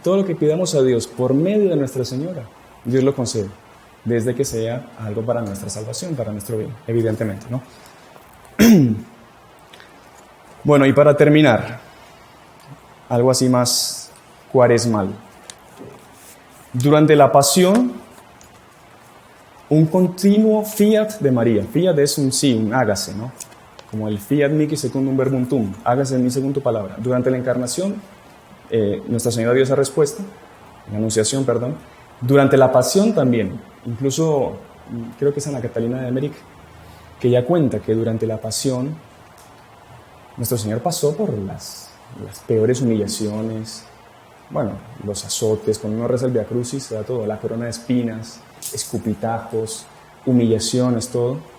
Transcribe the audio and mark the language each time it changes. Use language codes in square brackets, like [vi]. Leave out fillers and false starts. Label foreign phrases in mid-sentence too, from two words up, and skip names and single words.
[es] Todo lo que pidamos a Dios por medio de Nuestra Señora, Dios lo concede, desde que sea algo para nuestra salvación, para nuestro bien, evidentemente, ¿no? Bueno, y para terminar, algo así más cuaresmal. Durante la pasión, un continuo fiat de María. Fiat es un sí, un hágase, ¿no? [la] Como el fiat mihi secundum verbum tuum, [es] hágase en mí según tu palabra. Durante la encarnación, Nuestra Señora dio esa respuesta, la anunciación, perdón. Durante la pasión también, incluso creo que es Ana Catalina de Emmerich, que ya cuenta que durante la pasión nuestro Señor pasó por las peores humillaciones, bueno, los azotes, cuando uno reza el Via Crucis, se da todo, la corona de espinas, escupitajos, humillaciones, todo.